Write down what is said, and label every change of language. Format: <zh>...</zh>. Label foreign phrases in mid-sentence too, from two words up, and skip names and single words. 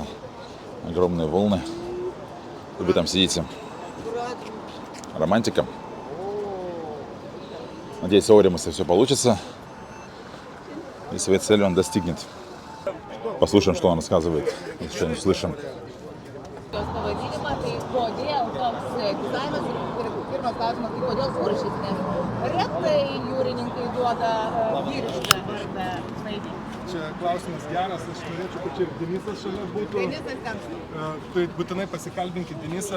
<ru>Огромные волны. И вы там сидите. Романтика. Надеюсь, у Ауримаса все получится. И своей цели он достигнет. Послушаем, что он рассказывает, если что-нибудь слышим.</ru> <lt>Čia klausimas geras, aš norėčiau, kad čia ir Denisas šalia būtų. Tai būtinai pasikalbinkit Denisą.</lt>